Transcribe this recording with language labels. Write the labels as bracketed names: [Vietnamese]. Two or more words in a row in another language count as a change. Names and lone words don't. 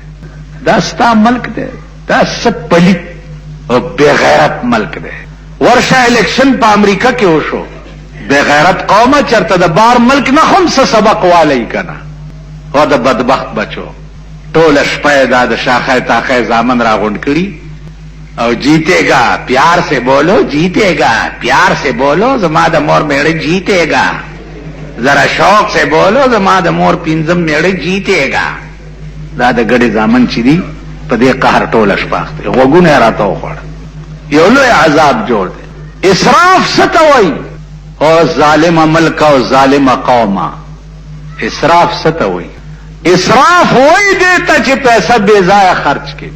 [Pashto] دا ستا ملک دی، دا څه پلیت او بېغیرت ملک دی. ورشه الیکشن په امریکا کې وشو، بېغیرت قومه چرته د بار ملک نه هم څه سبق والی کنه. او د بدبخت بچو ټوله شپه دا د شاخه تاخه زامن راغونډ کړي او [Urdu] جیتے گا پیار سے بولو، جیتے گا پیار سے بولو، [Pashto] زما د مور میړه [Urdu] جیتے گا، ذرا شوق سے بولو، [Pashto] زما د مور پینځم میړه [Urdu] جیتے گا. [Pashto] دا د ګډې زامن چې دي په دې قهر ټوله شپه اخته غوږونه یې راته وخوړ. یو لوی عذاب جوړ دی. اسراف څه ته وایي؟ او ظالمه ملک او ظالمه قومه. اسراف څه ته وایي؟ اسراف وایي دې ته چې پیسه بې ځایه خرچ کړي.